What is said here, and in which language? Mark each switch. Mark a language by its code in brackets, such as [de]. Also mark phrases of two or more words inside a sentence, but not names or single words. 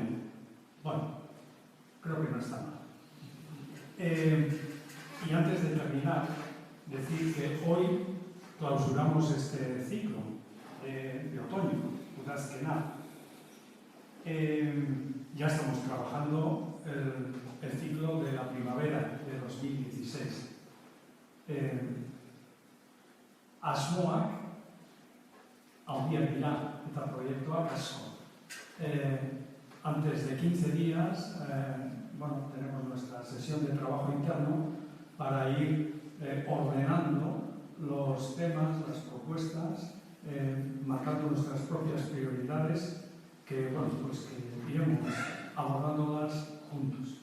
[es] Bueno, creo que no está mal. Y antes de terminar, decir que hoy clausuramos este ciclo de otoño, Udazkená. Ya estamos trabajando el ciclo de la primavera de 2016. [eu] Asmoak, aurriak dira eta proiektuak asko. [es] Antes de 15 días, tenemos nuestra sesión de trabajo interno para ir ordenando los temas, las propuestas, marcando nuestras propias prioridades que iremos abordándolas juntos.